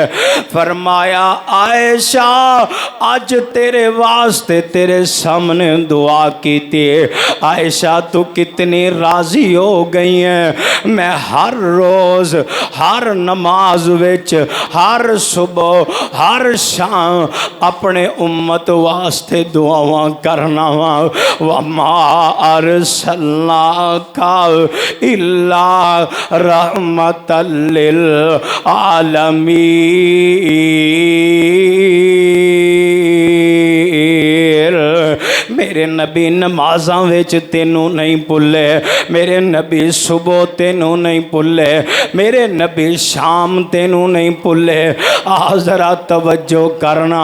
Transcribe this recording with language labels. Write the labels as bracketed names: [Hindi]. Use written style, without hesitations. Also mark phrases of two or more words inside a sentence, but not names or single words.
[Punjabi] ਫ਼ਰਮਾਇਆ ਆਇਸ਼ਾ ਅੱਜ ਤੇਰੇ ਵਾਸਤੇ ਤੇਰੇ ਸਾਮਨੇ ਦੁਆ ਕੀ ਥੀ। [Urdu] آیشہ تو کتنی راضی ہو گئی ہے. [Punjabi] ਮੈਂ ਹਰ ਰੋਜ਼ ਹਰ ਨਮਾਜ਼ ਵਿੱਚ ਹਰ ਸੁਬ੍ਹਾ ਹਰ ਸ਼ਾਮ ਅਪਣੇ ਉੱਮਤ ਵਾਸਤੇ ਦੁਆਵਾਂ ਕਰਨਾ ਵਾ। [Arabic] وما أرسلناك إلا رحمة للعالمين. [Punjabi] ਮੇਰੇ ਨਬੀ ਨਮਾਜ਼ਾਂ ਵਿੱਚ ਤੈਨੂੰ ਨਹੀਂ ਭੁੱਲੇ। ਮੇਰੇ ਨਬੀ ਸੁਬ੍ਹਾ ਤੈਨੂੰ ਨਹੀਂ ਭੁੱਲੇ। ਮੇਰੇ ਨਬੀ ਸ਼ਾਮ ਤੈਨੂੰ ਨਹੀਂ ਭੁੱਲੇ। ਆ ਜ਼ਰਾ ਤਵੱਜੋ ਕਰਨਾ।